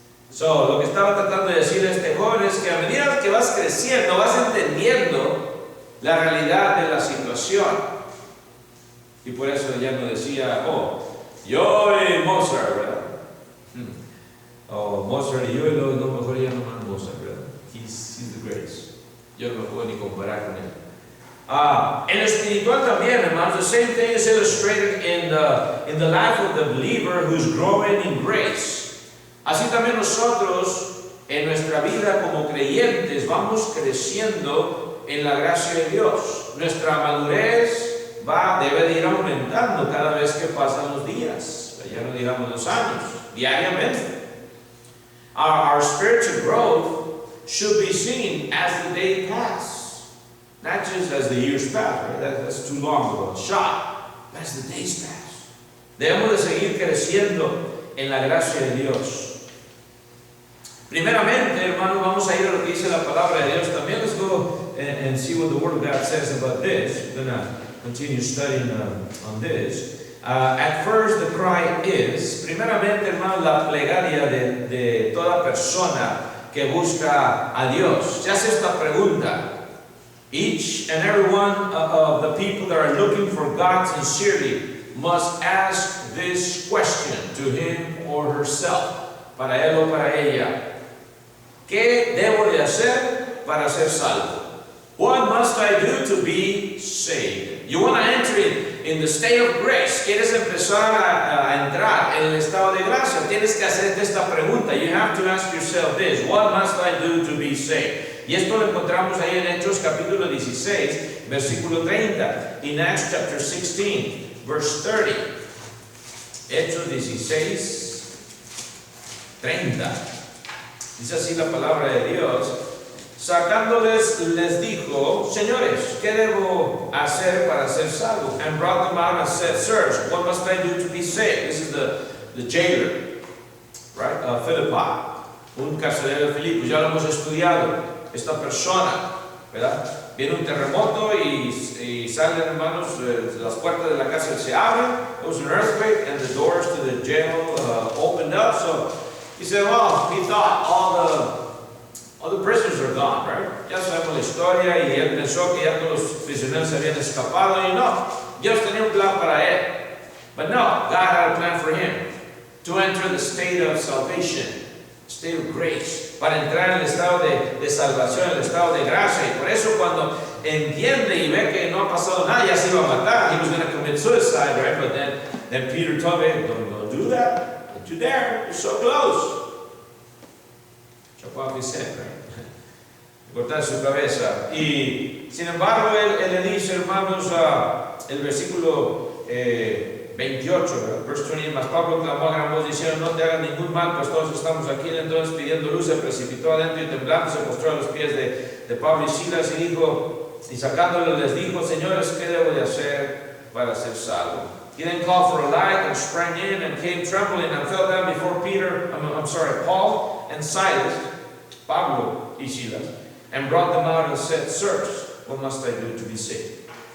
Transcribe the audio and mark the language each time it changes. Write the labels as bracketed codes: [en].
[es] So, lo que estaba tratando de decir este joven es que a medida que vas creciendo, vas entendiendo la realidad de la situación. Y por eso ya no decía, yo y Mozart, ¿verdad? Mozart y yo, y lo mejor ya no más Mozart, ¿verdad? [en] He's the greatest. [es] Yo no me puedo ni comparar con él. En lo espiritual también, hermanos, [en] the same thing is illustrated in the life of the believer who's growing in grace. [es] Así también nosotros, en nuestra vida como creyentes, vamos creciendo en la gracia de Dios. Nuestra madurez debe de ir aumentando cada vez que pasan los días, ya no digamos los años, diariamente. [en] Our spiritual growth should be seen as the day passes, not just as the years pass, right? That's too long ago, shot, but as the days pass. [es] Debemos de seguir creciendo en la gracia de Dios. Primeramente, hermanos, vamos a ir a lo que dice la palabra de Dios también. [en] Let's go and see what the Word of God says about this. We're going to continue studying on this. At first, the cry is, [es] primeramente, hermanos, la plegaria de toda persona que busca a Dios. Se hace esta pregunta. [en] Each and every one of the people that are looking for God sincerely must ask this question to him or herself, [es] para él o para ella. ¿Qué debo de hacer para ser salvo? [en] What must I do to be saved? You want to enter in the state of grace. [es] ¿Quieres empezar a entrar en el estado de gracia? Tienes que hacerte esta pregunta. [en] You have to ask yourself this. What must I do to be saved? [es] Y esto lo encontramos ahí en Hechos capítulo 16, versículo 30. [en] In Acts chapter 16, verse 30. [es] Hechos 16, 30. Dice así la palabra de Dios. Sacándoles, les dijo, señores, ¿qué debo hacer para ser salvo? [en] And brought them out and said, sirs, what must I do to be saved? This is the jailer, right? [es] Philippi, un carcelero de Filipos. Ya lo hemos estudiado. Esta persona, ¿verdad? Viene un terremoto y salen, hermanos, las puertas de la cárcel se abren. [en] There was an earthquake and the doors to the jail opened up. So he said, well, he thought all the prisoners are gone, right? [es] Ya sabemos la historia y él pensó que ya todos los prisioneros se habían escapado y no, Dios tenía un plan para él. [en] But no, God had a plan for him to enter the state of salvation, state of grace, [es] para entrar en el estado de salvación, el estado de gracia. Y por eso cuando entiende y ve que no ha pasado nada, ya se iba a matar, [en] he was going to commit suicide, right? But then Peter told him, don't do that, don't you dare, you're so close. Chop off his head, right? [es] Cortar su cabeza. Y sin embargo, él le dice, hermanos, el versículo 28, [en] verse 20, [es] mas Pablo clamó a gran voz diciendo, no te hagas ningún mal, pues todos estamos aquí. Entonces, pidiendo luz, se precipitó adentro y temblando se postró a los pies de Pablo y Silas y dijo, y sacándolo les dijo, señores, ¿qué debo de hacer para ser salvo? [en] He then called for a light and sprang in and came trembling and fell down before Paul and Silas, Pablo y Silas, and brought them out and said, sirs, what must I do to be saved?